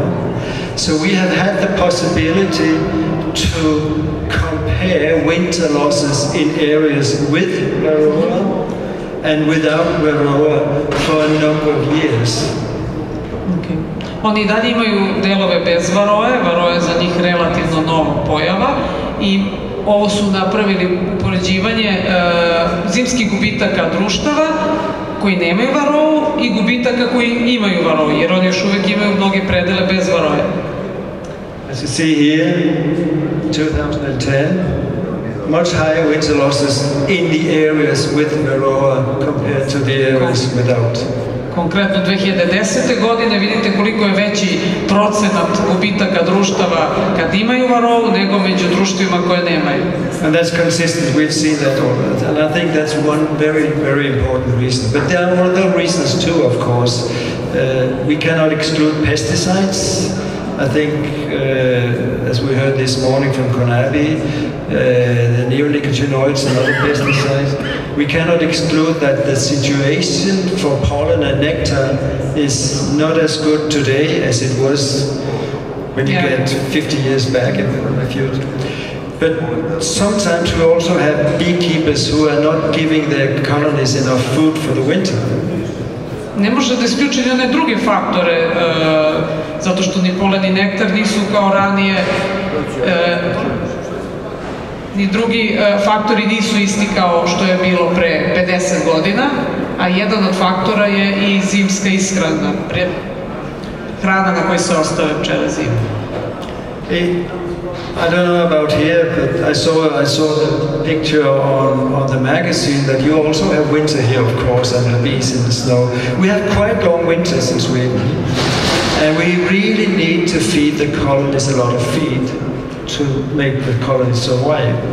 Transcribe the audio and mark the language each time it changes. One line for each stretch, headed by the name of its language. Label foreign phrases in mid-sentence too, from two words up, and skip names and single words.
English: So we have had the possibility to compare winter losses in areas with varroa and without varroa for a number of years. Okay.
Serbian: Oni dalje imaju delove bez varoe, varoa je za njih relativno nova pojava i ovo su napravili upoređivanje zimskih gubitaka društava koji nemaju varou i gubitaka koji imaju varou, jer oni još uvijek imaju mnoge predele bez varoje.
English: As you see here, 2010, much higher winter losses in the areas with varroa compared to the areas without.
Serbian: Konkretno 2010. godine vidite koliko je veći procenat gubitaka društava kad imaju varou nego među društvima koje nemaju.
English: And that's consistent, we've seen that all. And I think that's one very, very important reason. But there are other reasons too, of course. We cannot exclude pesticides. I think, as we heard this morning from Konabi, the neonicotinoids and other pesticides, we cannot exclude that the situation for pollen and nectar is not as good today as it was when you get 50 years back in the future. But sometimes we also have beekeepers who are not giving their colonies enough food for the winter.
Serbian: Ne može da isključi one druge faktore, zato što ni polen ni nektar nisu kao ranije, ni drugi faktori nisu isti kao što je bilo pre 50 godina, a jedan od faktora je i zimska ishrana, hrana na kojoj se ostave pčele zime.
English: I don't know about here, but I saw the picture on the magazine that you also have winter here, of course, and the bees in the snow. We have quite long winters in Sweden, and we really need to feed the colonies a lot of feed to make the colonies survive.